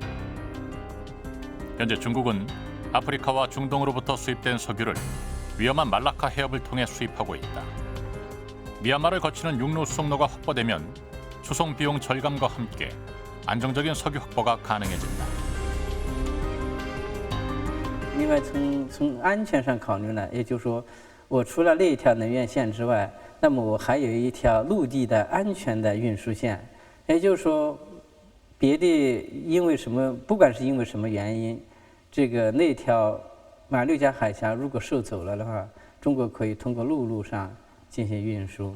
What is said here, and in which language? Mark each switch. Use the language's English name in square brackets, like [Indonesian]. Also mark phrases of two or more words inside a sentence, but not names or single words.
[Korean] 현재 중국은 아프리카와 중동으로부터 수입된 석유를 위험한 말라카 해협을 통해 수입하고 있다. 미얀마를 거치는 육로 수송로가 확보되면 수송 비용 절감과 함께 안정적인 석유 확보가 가능해진다. [Chinese] 另外，从安全上考虑呢，也就是说，我除了那一条能源线之外，那么我还有一条陆地的安全的运输线。也就是说，别的因为什么，不管是因为什么原因，这个那条马六甲海峡如果受阻了的话，中国可以通过陆路上进行运输。